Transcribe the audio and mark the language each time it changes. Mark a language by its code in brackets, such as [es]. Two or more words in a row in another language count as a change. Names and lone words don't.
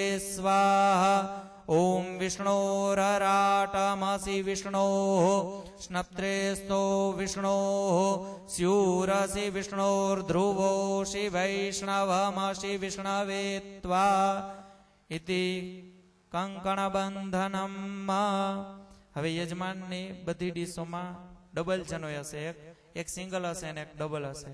[sa] स्वाहा ओम विष्णोरराटमसि विष्णोः स्नप्त्रेस्तो विष्णोः स्यूरसि विष्णोर्ध्रुवोषि वैष्णवमसि विष्णवे त्वा इति कंकणबंधनम् [gu] હવે યજમાનની બધી ડીશોમાં ડબલ જનોય હશે, એક સિંગલ હશે ને એક ડબલ હશે.